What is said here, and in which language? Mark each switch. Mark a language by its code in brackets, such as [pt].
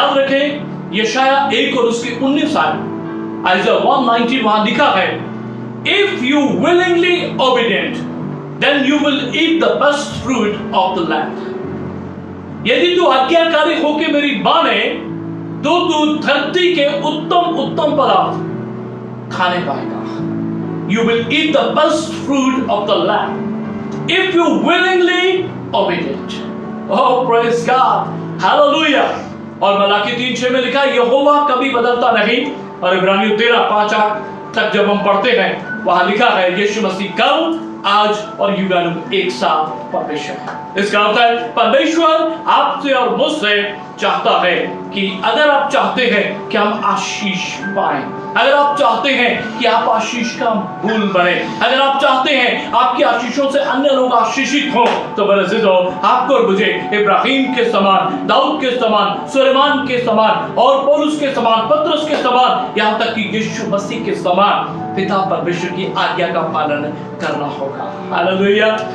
[hi] याद रखें, यशाया 1 और उसकी 19 आयत, आइज़ा 119, वहां लिखा है, [en] If you willingly obedient then you will eat the best fruit of the land. [hi] यदि तू आज्ञाकारी होकर मेरी माने तो तू धरती के उत्तम उत्तम पदार्थ खाने पाएगा। [en] You will eat the best fruit of the land if you willingly obey it. Oh, praise God, hallelujah. [hi] और मलाकी 3:6 में लिखा है, यहोवा कभी बदलता नहीं। और इब्रानियों 13:5 तक जब हम पढ़ते हैं, वहां लिखा है, यीशु मसीह कल, आज और युगानुग एक साथ परमेश्वर है। इसका अर्थ है, परमेश्वर आपसे और मुझसे चाहता है कि अगर आप चाहते हैं कि हम आशीष पाएं, अगर आप चाहते हैं कि आप आशीष का मूल बने, अगर आप चाहते हैं आपकी आशीषों से अन्य लोग आशीषित हों, तो मेरे अज़ीज़ों, आपको और मुझे इब्राहिम के समान, दाऊद के समान, सुलेमान के समान और पौलुस के समान, पतरस के समान, यहाँ तक कि यीशु मसीह के समान पिता परमेश्वर की आज्ञा का पालन करना होगा। हालेलुया।